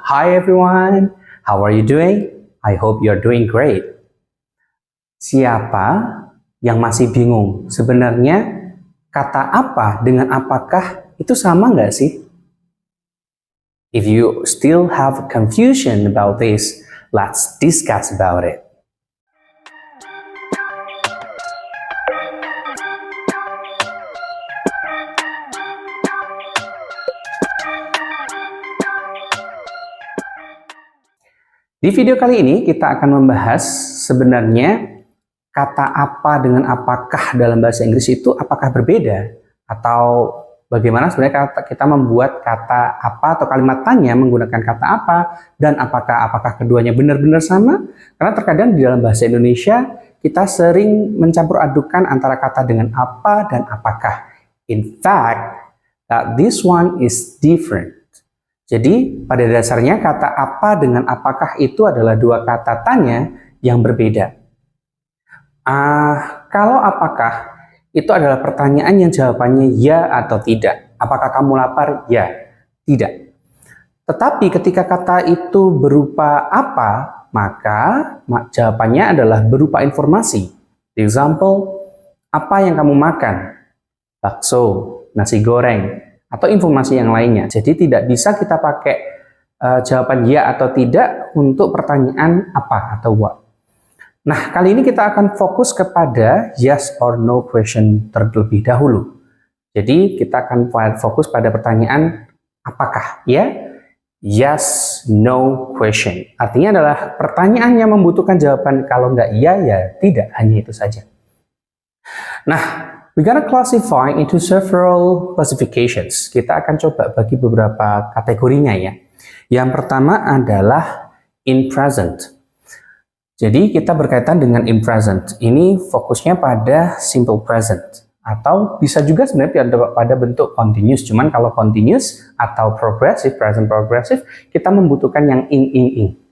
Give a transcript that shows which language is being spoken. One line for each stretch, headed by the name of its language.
English: Hi everyone, how are you doing? I hope you're doing great.
Indonesian: Siapa yang masih bingung sebenarnya kata apa dengan apakah itu sama nggak sih?
English: If you still have confusion about this, let's discuss about it.
Indonesian: Di video kali ini kita akan membahas sebenarnya kata apa dengan apakah dalam bahasa Inggris itu apakah berbeda atau bagaimana sebenarnya kita membuat kata apa atau kalimat tanya menggunakan kata apa dan apakah keduanya benar-benar sama, karena terkadang di dalam bahasa Indonesia kita sering mencampur adukan antara kata dengan apa dan apakah.
English: In fact, this one is different.
Indonesian: Jadi pada dasarnya kata apa dengan apakah itu adalah dua kata tanya yang berbeda. Kalau apakah itu adalah pertanyaan yang jawabannya ya atau tidak. Apakah kamu lapar? Ya, tidak. Tetapi ketika kata itu berupa apa, maka jawabannya adalah berupa informasi. Example, apa yang kamu makan? Bakso, nasi goreng, atau informasi yang lainnya. Jadi tidak bisa kita pakai jawaban ya atau tidak untuk pertanyaan apa atau what. Nah, kali ini kita akan fokus kepada yes or no question terlebih dahulu. Jadi kita akan fokus pada pertanyaan apakah, ya? Yes, no question. Artinya adalah pertanyaan yang membutuhkan jawaban, kalau nggak ya, ya tidak, hanya itu saja.
English: Nah, we're gonna classify into several classifications.
Indonesian: Kita akan coba bagi beberapa kategorinya ya. Yang pertama adalah in present. Jadi kita berkaitan dengan in present. Ini fokusnya pada simple present. Atau bisa juga sebenarnya pada bentuk continuous. Cuman kalau continuous atau progressive, present progressive, kita membutuhkan yang in.